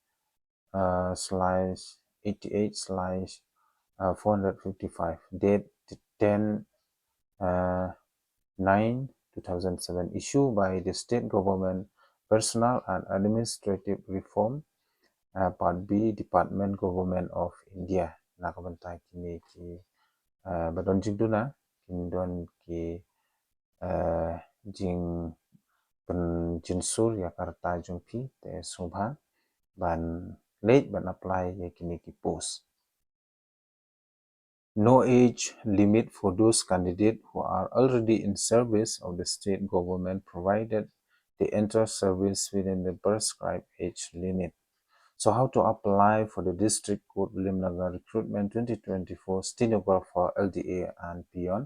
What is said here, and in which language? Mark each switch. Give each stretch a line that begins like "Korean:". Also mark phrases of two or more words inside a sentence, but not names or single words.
English: slash 88 slash 455, date 10 9 2007, issued by the state government personal and administrative reform part B department government of India.
Khasi: Nakabantai kini ki badon jing duna kindon ki jing pen jinsur ya karta jungpi te subha ban late ban apply ya kini ki post.
English: No age limit for those candidates who are already in service of the state government provided they enter service within the prescribed age limit. So how to apply for the district code Williamnagar recruitment 2024 stenographer LDA and Peon?